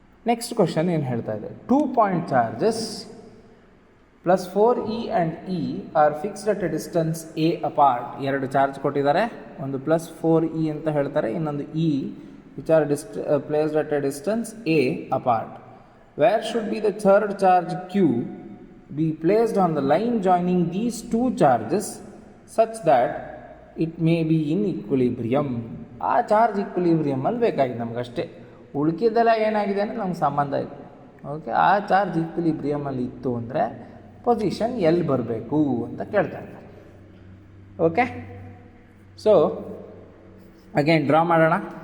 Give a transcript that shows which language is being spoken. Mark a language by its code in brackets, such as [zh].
[en] next question [kn] ಏನು ಹೇಳ್ತಾ ಇದೆ, [en] 2 point charges plus 4e and e are fixed at a distance a apart. [kn] ಎರಡು charge ಕೊಟ್ಟಿದ್ದಾರೆ, ಒಂದು ಪ್ಲಸ್ 4e ಅಂತ ಹೇಳ್ತಾರೆ, ಇನ್ನೊಂದು e [en] Which are placed at a distance a apart. Where should be the third charge Q be placed on the line joining these two charges such that it may be in equilibrium? [kn] ಆ charge ಈಕ್ವಿಲಿಬ್ರಿಯಮಲ್ಲಿ ಬೇಕಾಗಿದೆ ನಮಗಷ್ಟೇ, ಉಳ್ಕಿದ್ದೆಲ್ಲ ಏನಾಗಿದೆ ಅಂದರೆ ನಮ್ಗೆ ಸಂಬಂಧ ಇಲ್ಲ. Okay, ಆ charge ಈಕ್ವಿಲಿಬ್ರಿಯಮಲ್ಲಿ ಇತ್ತು ಅಂದರೆ ಪೊಸಿಷನ್ ಎಲ್ಲಿ ಬರಬೇಕು ಅಂತ ಕೇಳ್ತಾ ಇದ್ದಾರೆ. ಓಕೆ, ಸೊ ಅಗೇನ್ ಡ್ರಾ ಮಾಡೋಣ.